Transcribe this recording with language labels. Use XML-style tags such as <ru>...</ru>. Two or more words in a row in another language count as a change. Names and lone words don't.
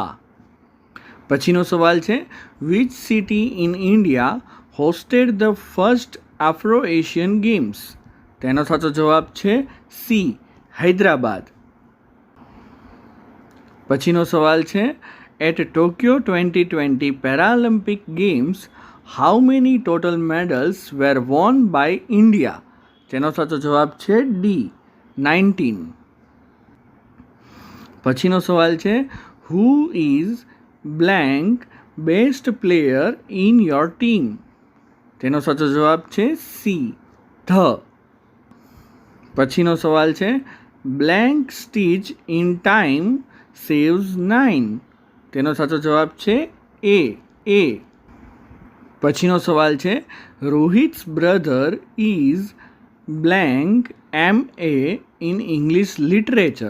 <gu>પછીનો સવાલ છે</gu> <en>which city in India hosted the first Afro-Asian Games.</en> <gu>તેનો સાચો જવાબ છે સી હૈદરાબાદ. પછીનો સવાલ છે</gu> <en>at Tokyo 2020 Paralympic Games how many total medals were won by India.</en> <gu>તેનો સાચો જવાબ છે ડી 19. પછીનો સવાલ છે</gu> <en>who is blank best player in your team.</en> <gu>તેનો સાચો જવાબ છે</gu> <en>C the.</en> <gu>પછીનો સવાલ છે</gu> <en>blank stitch in time saves 9.</en> <gu>તેનો સાચો જવાબ છે એ. પછીનો સવાલ છે</gu> <en>Rohit's brother is blank MA in English literature.</en>